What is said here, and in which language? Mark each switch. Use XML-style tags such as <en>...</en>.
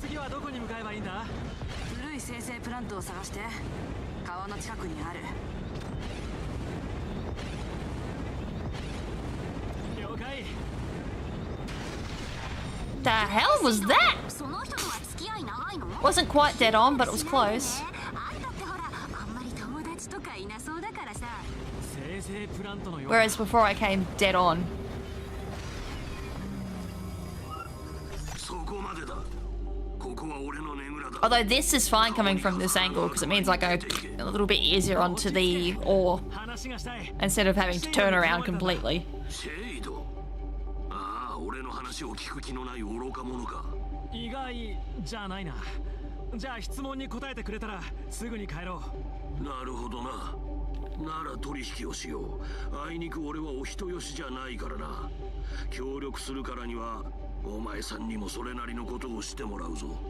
<ja>どこに向かえばいいんだ？古い生成プラントを探して。川の近くにある。了解。</ja> <en>The hell was that?</en> <ja>その人とは付き合い長いの？</ja> <en>Wasn't quite dead on, but it was close.</en> <ja>あんたってほら、あんまり友達とかいなそうだからさ。生成プラントのよう。</ja> <en>Whereas before I came dead on.</en> <ja>そこまでだ。ここは俺のねぐらだ。</ja> <en>Although this is fine coming from this angle because it means I go a little bit easier onto the ore</en> <ja>話がしたい。</ja> <en>instead of having to turn around completely.</en> <ja>シェイド。ああ、俺の話を聞く気のない愚か者か。意外じゃないな。じゃあ質問に答えてくれたらすぐに帰ろう。なるほどな。なら取引をしよう。あいにく俺はお人よしじゃないからな。協力するからにはお前さんにもそれなりのことをしてもらうぞ。</ja>